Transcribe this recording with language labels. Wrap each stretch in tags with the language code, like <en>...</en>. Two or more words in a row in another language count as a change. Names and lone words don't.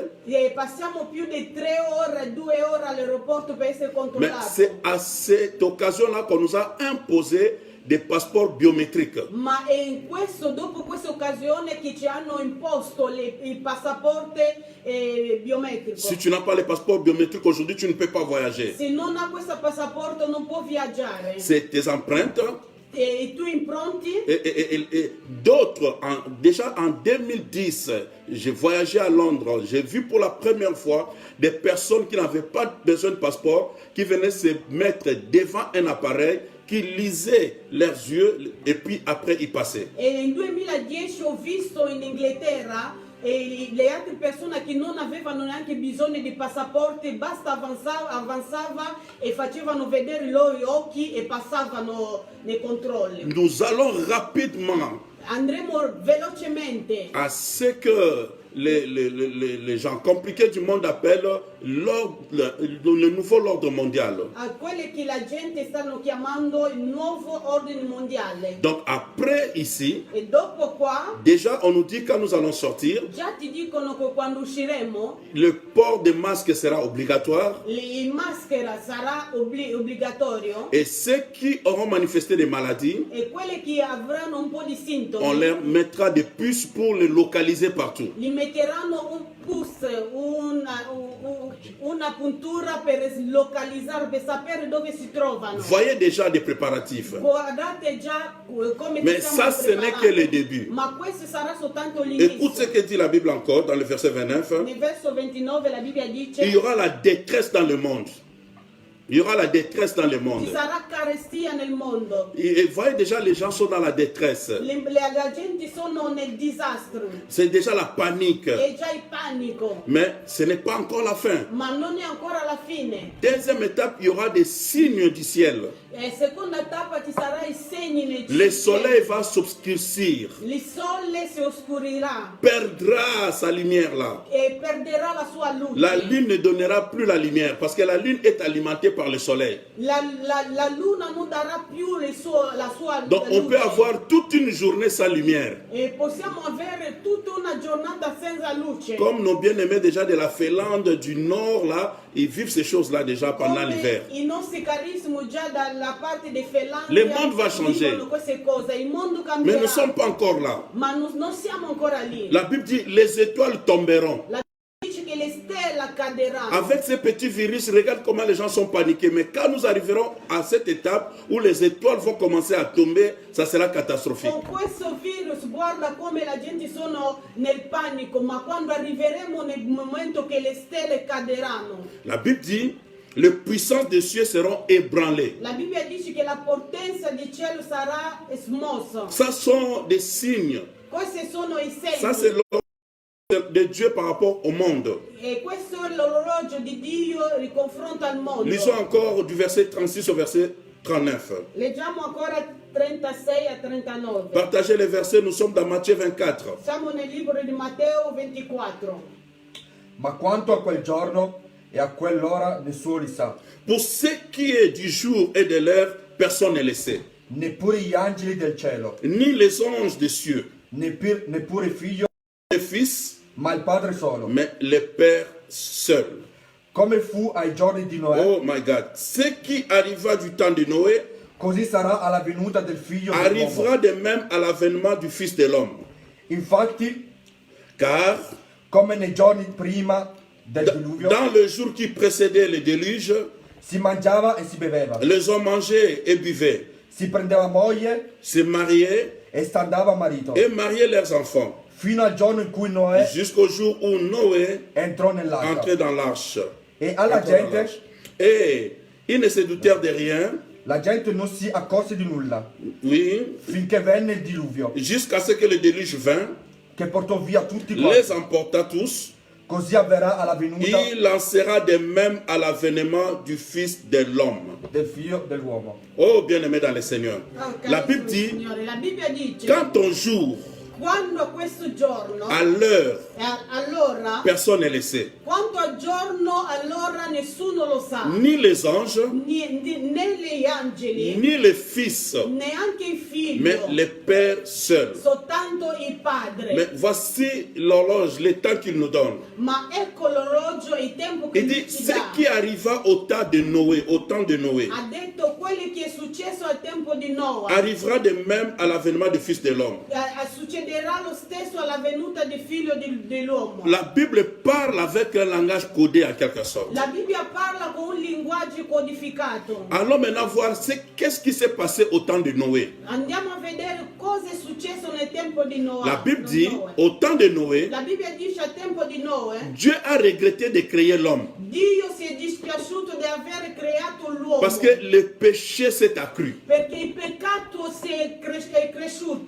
<it>passiamo più di 3 ore, 2 ore all'aeroporto per essere</it> <fr>Mais</fr> <it>controllati.</it> <fr>c'est à cette occasion-là qu'on nous a imposé des passeports biométriques.</fr> <it>Ma è dopo questa occasione che ci hanno imposto il passaporto biometrico.</it> <fr>Si tu n'as pas les passeports biométriques aujourd'hui, tu ne peux pas voyager.</fr> <it>Se non ha questo passaporto non può viaggiare.</it> <fr>C'est tes empreintes</fr> <it>E i tuoi impronti.</it> <fr>et d'autres. Déjà en 2010, j'ai voyagé à Londres. J'ai vu pour la première fois des personnes qui n'avaient pas besoin de passeport, qui venaient se mettre devant un appareil, qui lisaient leurs yeux et puis après ils passaient.</fr> <it>E nel 2010 ho visto in Inghilterra le altre persone che non avevano neanche bisogno di passaporti, basta avanzava e facevano vedere i loro occhi e passavano nei controlli.</it> <fr>Nous allons rapidement</fr> <it>Andremo velocemente</it> <fr>à ce que les gens compliqués du monde appellent le nouveau ordre mondial.</fr> <it>a quelle che la gente stanno chiamando il nuovo ordine mondiale.</it> <fr>Donc après ici,</fr> <it>E dopo qua</it> <fr>déjà on nous dit quand nous allons sortir,</fr> <it>già ti dicono che quando usciremo</it> <fr>le port de masque sera obligatoire</fr> <it>il maschera sarà obbligatorio</it> <fr>et ceux qui auront manifesté des maladies,</fr> <it>e quelle che avranno un po' di</it> <fr>on</fr> <it>sintomi</it> <fr>leur mettra des puces pour les localiser partout.</fr> <it>gli metteranno un pus, una puntura per localizzare, per sapere dove si trovano.</it> <fr>Voyez déjà des préparatifs.</fr> <it>Guardate già come</it> <fr>Mais</fr> <it>ci</it> <fr>ça,</fr> <it>stiamo</it> <fr>ce n'est que</fr> <it>preparando.</it> <fr>le début.</fr> <it>Ma questo sarà soltanto</it> <fr>Écoute ce</fr> <it>l'inizio.</it> <fr>que dit la Bible encore dans le verset 29.</fr> <it>Nel verso 29 la Bibbia</it> <fr>Il y</fr> <it>dice</it> <fr>aura la détresse dans le monde. Il y aura la détresse dans le monde.</fr> <it>Ci sarà carestia nel mondo.</it> <fr>Et voyez déjà, les gens sont dans la détresse.</fr> <it>La gente sono nel disastro.</it> <fr>C'est déjà la panique.</fr> <it>È già il panico.</it> <fr>Mais ce n'est pas encore la fin.</fr> <it>Ma non è ancora la fine.</it> <fr>Deuxième étape, il y aura des signes du ciel.</fr> <it>E seconda tappa ci sarà i segni nel</it> <fr>Le</fr> <it>cielo.</it> <fr>soleil va s'obscurcir,</fr> <it>Il sole si oscurirà</it> <fr>perdra sa lumière là.</fr> <it>e perderà la sua luce.</it> <fr>La lune ne donnera plus la lumière parce que la lune est alimentée par le soleil.</fr> <it>La luna non darà più la sua</it> <fr>Donc on</fr> <it>luce.</it> <fr>peut avoir toute une journée sans lumière.</fr> <it>E possiamo avere tutta una giornata senza luce.</it> <fr>Comme nos bien-aimés déjà de la Finlande du Nord là, ils vivent ces choses-là déjà pendant</fr> <it>Come</it> <fr>l'hiver.</fr> <it>i nostri carissimi già dalla parte di Finlandia</it> <fr>Le monde va changer.</fr> <it>vivono queste cose, il mondo</it> <fr>Mais</fr> <it>cambierà.</it> <fr>nous ne sommes pas encore là.</fr> <it>Ma non siamo ancora lì.</it> <fr>La Bible dit les étoiles tomberont.</fr> <it>La dice che le stelle cadranno.</it> <fr>Avec ces petits virus, regarde comment les gens sont paniqués. Mais quand nous arriverons à cette étape où les étoiles vont commencer à tomber, ça sera catastrophique.</fr> <it>Con questo virus guarda come la gente sono nel panico, ma quando arriveremo nel momento che le stelle cadranno.</it> <fr>La Bible dit les puissances des cieux seront ébranlées.</fr> <it>La Bibbia dice che la potenza del cielo sarà smossa.</it> <fr>Ça sont des signes.</fr> <it>Questi sono i segni.</it> <fr>Ça, c'est l'ordre de Dieu par rapport au monde.</fr> <it>E questo è l'orologio di Dio in confronto al mondo.</it> <fr>Lisons encore du verset 36 au verset 39.</fr> <it>Leggiamo ancora 36 a 39.</it> <fr>Partagez les versets, nous sommes dans Matthieu 24.</fr> <it>Siamo nel libro di Matteo 24. Ma quanto a quel giorno e a quell'ora nessuno li sa,</it> <fr>Pour ce qui est du jour et de l'heure, personne ne le sait.</fr> <it>neppure gli angeli del cielo,</it> <fr>Ni les anges des cieux,</fr> <it>neppure il figlio,</it> <fr>le Fils,</fr> <it>ma il Padre solo.</it> <fr>mais le Père seul.</fr> <it>Come fu ai giorni di Noè,</it> <en>Oh my God.</en> <fr>Ce qui arriva du temps de Noé</fr> <it>così sarà alla venuta del figlio dell'uomo.</it> <fr>arrivera de même à l'avènement du Fils de l'homme.</fr> <it>Infatti,</it> <fr>Car</fr> <it>come nei giorni prima del diluvio,</it> <fr>dans le jour qui précédait le déluge,</fr> <it>si mangiava e si beveva,</it> <fr>les hommes mangeaient et buvaient,</fr> <it>si prendeva moglie</it> <fr>se mariaient</fr> <it>e standava marito,</it> <fr>et mariaient leurs enfants,</fr> <it>fino al giorno in cui Noè</it> <fr>jusqu'au jour où Noé</fr> <it>entrò nell'arca.</it> <fr>entrait dans l'arche.</fr> <it>E alla gente,</it> <fr>Et ils ne se doutèrent de rien,</fr> <it>la gente non si accorse di nulla,</it> <fr>oui,</fr> <it>finché venne il diluvio,</it> <fr>jusqu'à ce que le déluge vint,</fr> <it>che portò via tutti</it> <fr>les</fr> <it>quanti.</it> <fr>emporta tous.</fr> <it>Così avverrà alla venuta</it> <fr>Il en sera de même à l'avènement du Fils de l'homme.</fr> <it>del figlio dell'uomo.</it> <fr>Oh, bien-aimé dans le Seigneur. Oh, La</fr> <it>carissimo</it> <fr>Bible dit,</fr> <it>Signore, la Bibbia dice</it> <fr>quand ton jour,</fr> <it>quando a questo giorno,</it> <fr>à l'heure,</fr> <it>allora,</it> <fr>personne ne le sait.</fr> <it>quanto al giorno, allora nessuno lo sa.</it> <fr>Ni les anges,</fr> <it>Né gli angeli,</it> <fr>ni le fils,</fr> <it>neanche il figlio,</it> <fr>mais le Père seul.</fr> <it>soltanto il padre.</it> <fr>Mais voici l'horloge, le temps qu'il nous donne.</fr> <it>Ma ecco l'orologio e il tempo che</it> <fr>Il</fr> <it>lui</it> <fr>dit,</fr> <it>ci</it> <fr>ce</fr> <it>dà.</it> <fr>qui arriva au temps de Noé, au temps de Noé,</fr> <it>Ha detto quello che è successo al tempo di Noa.</it> <fr>arrivera de même à l'avènement du Fils de l'homme.</fr> <it>Succederà lo stesso alla venuta del figlio dell'uomo.</it> <fr>La Bible parle avec un langage codé en quelque sorte.</fr> <it>La Bibbia parla con un linguaggio codificato.</it> <fr>Allons maintenant voir qu'est-ce qui s'est passé au temps de Noé.</fr> <it>Andiamo a vedere cosa è successo nel tempo di Noa.</it> <fr>La Bible dit,</fr> <it>Noè.</it> <fr>au temps de Noé,</fr> <it>La Bibbia dice al tempo di Noè,</it> <fr>Dieu a regretté de créer l'homme</fr> <it>Dio si è dispiaciuto di aver creato l'uomo.</it> <fr>parce que le péché s'est accru.</fr> <it>Perché il peccato è cresciuto.</it>